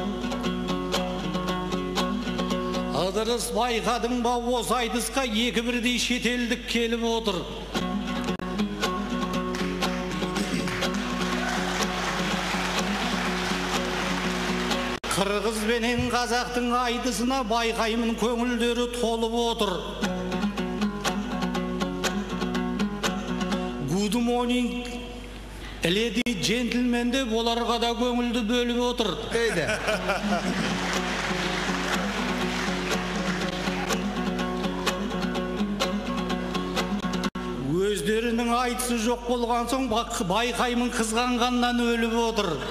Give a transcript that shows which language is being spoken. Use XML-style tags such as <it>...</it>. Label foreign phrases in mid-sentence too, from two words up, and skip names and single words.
<kk>Ыдырыс байқадың ба осы айтысқа екі бірдей шетелдік келіп отыр. Қырғыз бенен қазақтың айтысына байқаймын көңілдері толып отыр.</kk> <en>Good morning, lady gentlemen</en> <kk>de оларға да көңілді бөліп отыр. Eyde. Өздерінің айтысы жоқ болған соң байқаймын қызғанғаннан өліп отыр.</kk>